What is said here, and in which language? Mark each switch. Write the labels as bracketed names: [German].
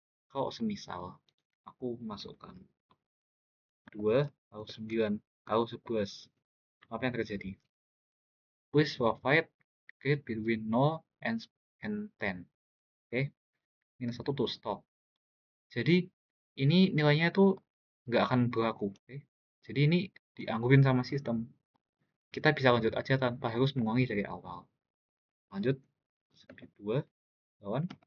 [Indonesian] Kalau semisal aku masukkan 2 lalu 9 lalu 11, apa yang terjadi? [English] Please provide grade between 0 and 10. [Indonesian] Oke, minus 1 tuh stop. Jadi ini nilainya tuh nggak akan berlaku. Oke. Jadi ini dianggurin sama sistem. Kita bisa lanjut aja tanpa harus mengulangi dari awal. Lanjut, sampai 2, kawan.